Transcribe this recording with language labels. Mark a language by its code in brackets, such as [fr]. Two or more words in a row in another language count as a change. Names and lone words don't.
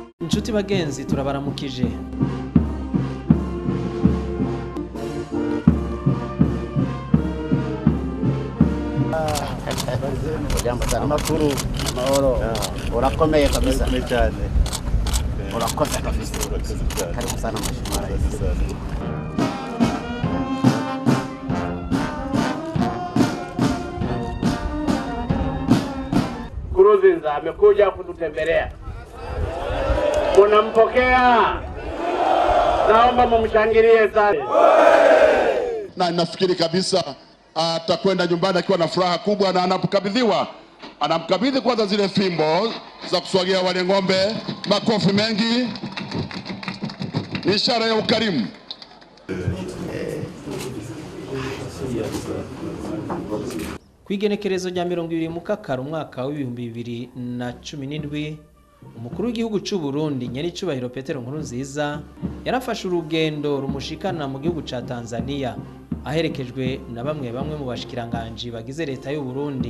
[rw] Inshuti bagenzi turabaramukije. [sw] Jambo sana makuru mahoro urakomeye kabisa cyane urakoze kabisa karibu sana mheshimiwa rais. Nkurunziza amekuja kututembelea. Munampokea? Naomba mumshangilie sana. Na nafikiri kabisa atakwenda nyumbani akiwa na furaha kubwa, na anamkabidhi kwanza zile fimbo za kuswagia wale ng'ombe. Makofi mengi, ni ishara ya ukarimu. [rn] Kwigenekerezo rya 20 Mukakara umwaka wa 2017 umukuru w'igihugu cy'u Burundi Nyiricubahiro Petero Nkurunziza yarafashe urugendo rumushikana mu gihugu ca Tanzania aherekejwe na bamwe mu bashikiranganje bagize leta y'u Burundi.